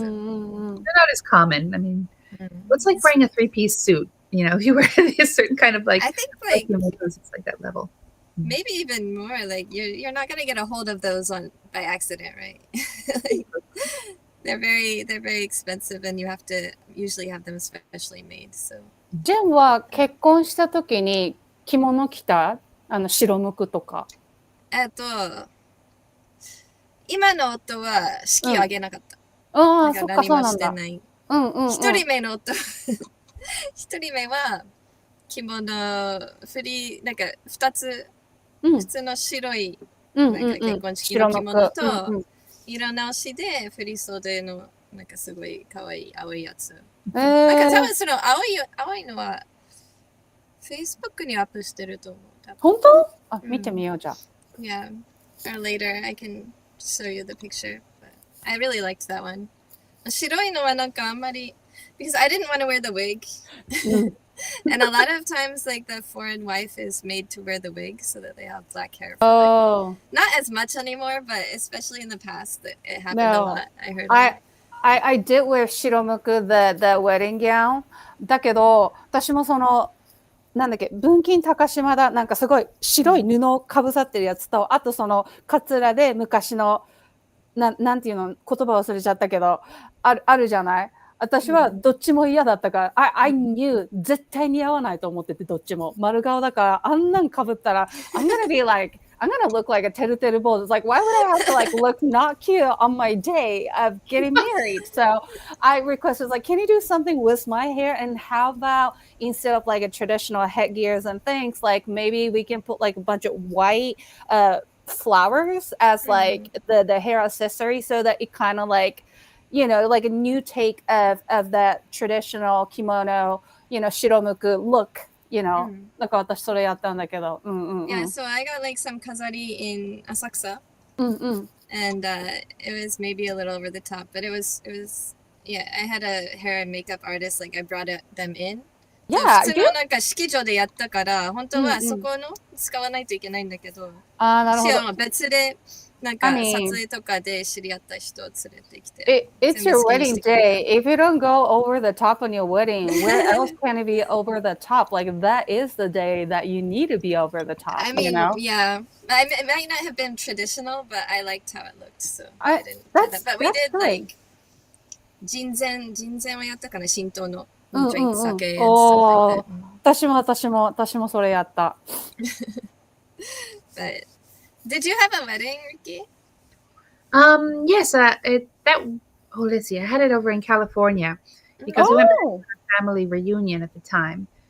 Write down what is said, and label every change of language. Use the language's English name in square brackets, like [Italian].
[English] They're not as common. I mean, it's like wearing a three-piece suit. If you wear a certain kind of like, I think like it's like that level. Maybe even more. Like you're not gonna get a hold of those by accident, right? Like, they're very expensive, and you have to usually have them specially made. So. [Japanese] ジェンは結婚した時に着物着た白むくとか。今の夫は式を挙げなかった。ああ、そっか、だから何もそうなんだ。してない。うんうんうん。一人目の夫、一人目は着物、なんか二つ、うん普通の白い、うんなんか結婚式の着物うんうとん、色直しで振り袖の、なんかすごい可愛い青いやつ。なんなんか多分その青いのは、Facebook にアップしてると思う。本当？あ、見てみようじゃあ。 [English] Yeah. Or later, I can show you the picture. But I really liked that one. [Japanese] 白いのはなんかあんまり [English] because I didn't want to wear the wig. And a lot of times, like the foreign wife is made to wear the wig so that they have black hair. For, Oh. Not as much anymore, but especially in the past, it happened a No. lot. I heard. I did wear 白むく the wedding gown. [Japanese] だけど、私もなんだっけ、文金高島だ、なんかすごい白い布をかぶさってるやつと、あとカツラで昔の、なんていうの、言葉忘れちゃったけど、あるじゃない。私はどっちも嫌だったから、 [English] I knew [Japanese] 絶対似合わないと思ってて、どっちも。丸顔だから、あんなんかぶったら、 [English] I'm gonna look like a てるてる坊主. It's like, why would I have to like look not cute on my day of getting married? So I requested, like, can you do something with my hair? And how about instead of like a traditional headgears and things, like maybe we can put like a bunch of white flowers as like the hair accessory so that it kind of like, like a new take of that traditional kimono, 白むく look, [Japanese] だから私それやったんだけど。 [English] Yeah, so I got like some kazari in Asakusa. And it was maybe a little over the top, but it was, yeah, I had a hair and makeup artist, like I brought them in. Yeah, [Japanese] 普通のなんか式場でやったから、本当はそこの使わないといけないんだけど、なるほど。シオンは別でなんか撮影とかで知り合った人を連れてきて。 [English] It's your wedding day. If you don't go over the top on your wedding, where else can it be over the top? Like that is the day that you need to be over the top. I mean, you know? Yeah. It might not have been traditional, but I liked how it looked, so I didn't do that. But we did like [Japanese] 人前はやったかな、神道の。 [English] Drink sake and stuff like that. [Japanese] 私もそれやった。 [English] But did you have a wedding, Riki? Yes, let's see. I had it over in California because we went to a family reunion at the time.